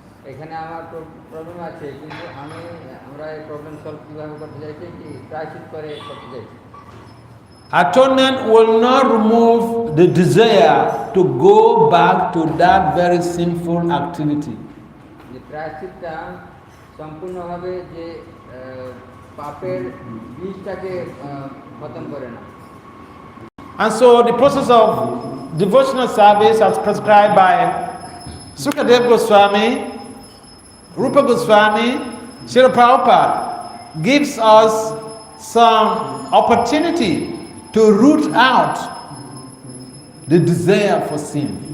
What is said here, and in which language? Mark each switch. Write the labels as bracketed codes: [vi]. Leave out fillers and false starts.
[bn] এখানে আমার প্রবলেম আছে, কিন্তু আমরা এই প্রবলেম সলভ কিভাবে করতে চাইছি কি প্রায়শ্চিত করে করতে চাইছি। [en] Atonement will not remove the desire to go back to that very sinful activity. [bn] যে প্রায়শ্চিতটা সম্পূর্ণভাবে যে পাপের বীজটাকে খতম করে না। [en] And so the process of devotional service as prescribed by Sukadev Goswami, Rupa Goswami, Srila Prabhupada gives us some opportunity to root out the desire for sin.